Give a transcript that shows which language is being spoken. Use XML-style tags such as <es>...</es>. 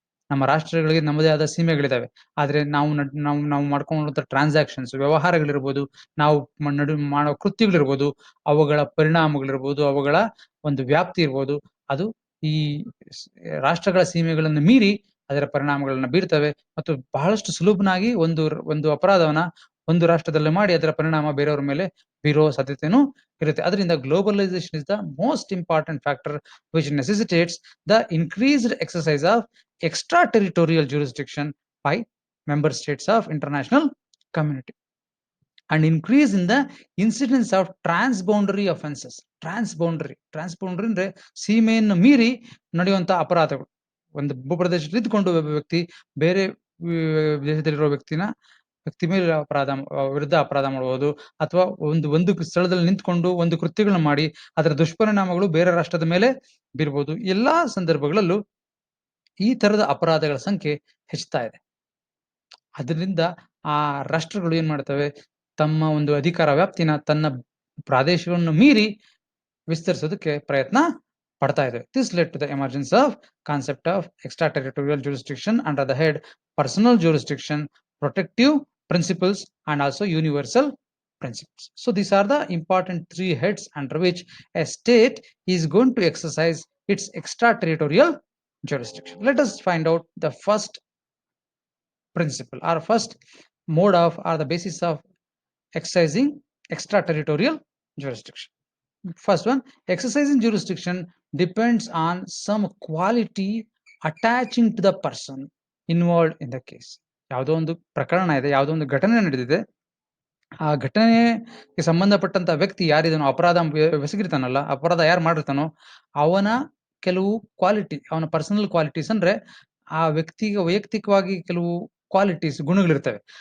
<kn>ನಮ್ಮ ರಾಷ್ಟ್ರಗಳಿಗೆ ನಮ್ಮದೇ ಆದ ಸೀಮೆಗಳಿದಾವೆ, ಆದ್ರೆ ನಾವು ಮಾಡ್ಕೊಂಡಂತ ಟ್ರಾನ್ಸಾಕ್ಷನ್ಸ್, ವ್ಯವಹಾರಗಳಿರ್ಬೋದು, ನಾವು ಮಾಡೋ ಕೃತ್ಯಗಳಿರ್ಬೋದು, ಅವುಗಳ ಪರಿಣಾಮಗಳಿರ್ಬೋದು, ಅವುಗಳ ಒಂದು ವ್ಯಾಪ್ತಿ ಇರ್ಬೋದು, ಅದು ಈ ರಾಷ್ಟ್ರಗಳ ಸೀಮೆಗಳನ್ನು ಮೀರಿ ಅದರ ಪರಿಣಾಮಗಳನ್ನ ಬೀರ್ತವೆ ಮತ್ತು ಬಹಳಷ್ಟು ಸುಲಭನಾಗಿ ಒಂದು ಅಪರಾಧವನ್ನ ಒಂದು ರಾಷ್ಟ್ರದಲ್ಲಿ ಮಾಡಿ ಅದರ ಪರಿಣಾಮ ಬೇರೆಯವ್ರ ಮೇಲೆ ಬೀರೋ ಸಾಧ್ಯತೆನೂ ಇರುತ್ತೆ. ಅದರಿಂದ</kn> <en>Globalisation is the most important factor which necessitates the increased exercise of extraterritorial jurisdiction by member states of international community and increase in the incidence of transboundary offenses.</en> <kn>transboundary ಅಂದ್ರೆ ಸೀಮೆಯನ್ನು ಮೀರಿ ನಡೆಯುವಂತಹ ಅಪರಾಧಗಳು. ಒಂದು ಭೂಪ್ರದೇಶದಲ್ಲಿ ಇದ್ದುಕೊಂಡು ಒಬ್ಬ ವ್ಯಕ್ತಿ ಬೇರೆ ದೇಶದಲ್ಲಿರುವ ವ್ಯಕ್ತಿ ಮೇಲೆ ವಿರುದ್ಧ ಅಪರಾಧ ಮಾಡಬಹುದು, ಅಥವಾ ಒಂದು ಸ್ಥಳದಲ್ಲಿ ನಿಂತ್ಕೊಂಡು ಒಂದು ಕೃತ್ಯಗಳನ್ನ ಮಾಡಿ ಅದರ ದುಷ್ಪರಿಣಾಮಗಳು ಬೇರೆ ರಾಷ್ಟ್ರದ ಮೇಲೆ ಬೀರ್ಬೋದು. ಎಲ್ಲಾ ಸಂದರ್ಭಗಳಲ್ಲೂ ಈ ತರದ ಅಪರಾಧಗಳ ಸಂಖ್ಯೆ ಹೆಚ್ಚುತ್ತಾ ಇದೆ. ಅದರಿಂದ ಆ ರಾಷ್ಟ್ರಗಳು ಏನ್ ಮಾಡ್ತವೆ, ತಮ್ಮ ಒಂದು ಅಧಿಕಾರ ವ್ಯಾಪ್ತಿನ ತನ್ನ ಪ್ರಾದೇಶವನ್ನು ಮೀರಿ ವಿಸ್ತರಿಸೋದಕ್ಕೆ ಪ್ರಯತ್ನ ಪಡ್ತಾ ಇದೆ.</kn> <en>This led to the emergence of concept of extra territorial jurisdiction under the head personal jurisdiction, protective principles and also universal principles. So these are the important three heads under which a state is going to exercise its extraterritorial jurisdiction. Let us find out the first principle or first mode of or the basis of exercising extraterritorial jurisdiction. First one, exercising jurisdiction depends on some quality attaching to the person involved in the case.</en> <kn>ಯಾವುದೋ ಒಂದು ಪ್ರಕರಣ ಇದೆ, ಯಾವುದೋ ಒಂದು ಘಟನೆ ನಡೆದಿದೆ, ಆ ಘಟನೆಗೆ ಸಂಬಂಧಪಟ್ಟಂತ ವ್ಯಕ್ತಿ ಯಾರಿದನೋ, ಅಪರಾಧ ಎಸಗಿರ್ತಾನಲ್ಲ, ಅಪರಾಧ ಯಾರು ಮಾಡಿರ್ತಾನೋ ಅವನ ಕೆಲವು ಕ್ವಾಲಿಟಿ, ಅವನ ಪರ್ಸನಲ್ ಕ್ವಾಲಿಟೀಸ್ ಅಂದ್ರೆ ಆ ವ್ಯಕ್ತಿಗೆ ವೈಯಕ್ತಿಕವಾಗಿ ಕೆಲವು ಕ್ವಾಲಿಟೀಸ್, ಗುಣಗಳಿರ್ತವೆ.</kn>